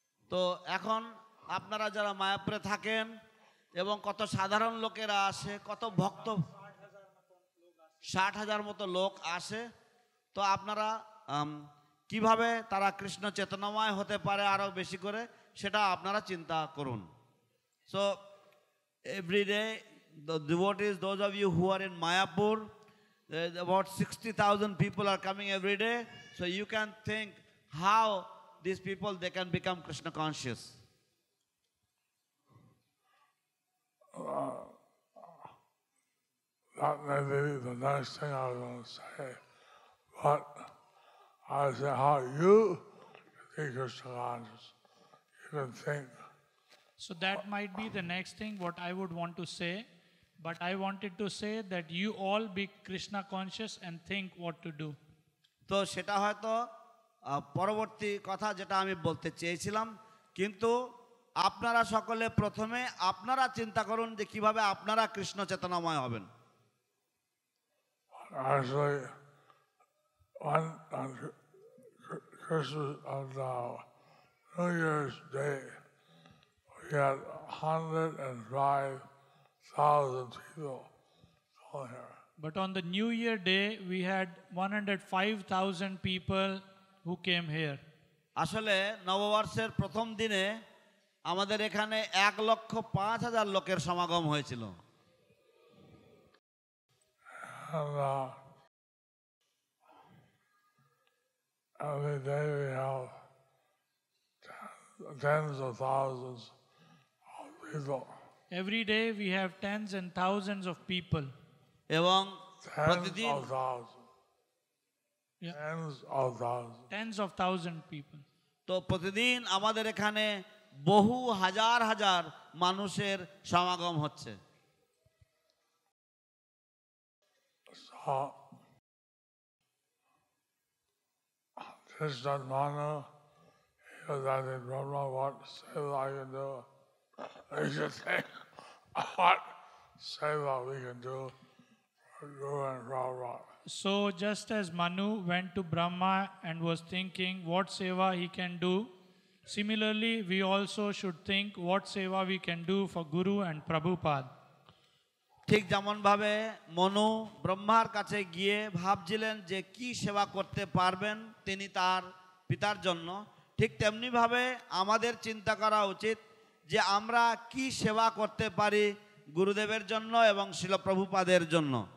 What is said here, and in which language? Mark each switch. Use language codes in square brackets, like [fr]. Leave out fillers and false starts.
[bn] তো এখন আপনারা যারা মায়াপুরে থাকেন এবং কত সাধারণ লোকেরা আসে, কত ভক্ত 60,000 মতো লোক আসে, তো আপনারা কিভাবে তারা কৃষ্ণ চেতনাময় হতে পারে আরো বেশি করে সেটা আপনারা চিন্তা করুন। [en] So every day the devotees, those of you who are in Mayapur, about 60,000 people are coming every day, so you can think how these people they can become Krishna conscious. That may be the next thing I was going to say, but I say how you think Krishna conscious. You can think. So that might be the next thing what I would want to say, but I wanted to say that you all be Krishna conscious and think what to do. [bn] তো সেটা হয়তো পরবর্তী কথা যেটা আমি বলতে চেয়েছিলাম, কিন্তু আপনারা সকলে প্রথমে আপনারা চিন্তা করুন যে কিভাবে আপনারা কৃষ্ণ চেতনাময় হবেন। [en] Actually, on Christmas on New Year's Day, we had 105,000 people come here. But on the New Year day, we had 105,000 people who came here. [bn] আসলে নববর্ষের প্রথম দিনে আমাদের এখানে 1,05,000 লোকের সমাগম হয়েছিল। [en] And every day we have tens of thousands of people. Every day we have tens and thousands of people. [bn] এবং [en] Tens [bn] প্রতিদিন [en] of thousands. Yeah. Tens of thousands. Tens of thousand people. [bn] তো প্রতিদিন আমাদের এখানে বহু হাজার হাজার মানুষের সমাগম হচ্ছে। [en] So, Krishna Manu, he was asking Brahma what seva I can do. They should think what seva we can do for Guru and Prabhupada. So just as Manu went to Brahma and was thinking what seva he can do, similarly we also should think what seva we can do for Guru and Prabhupada. [bn] ঠিক যেমন ভাবে মনু ব্রহ্মার কাছে গিয়ে ভাবছিলেন যে কি সেবা করতে পারবেন তিনি তার পিতার জন্য, ঠিক তেমনি ভাবে আমাদের চিন্তা করা উচিত যে আমরা কি সেবা করতে পারি গুরুদেবের জন্য এবং শিল প্রভুপাদের জন্য।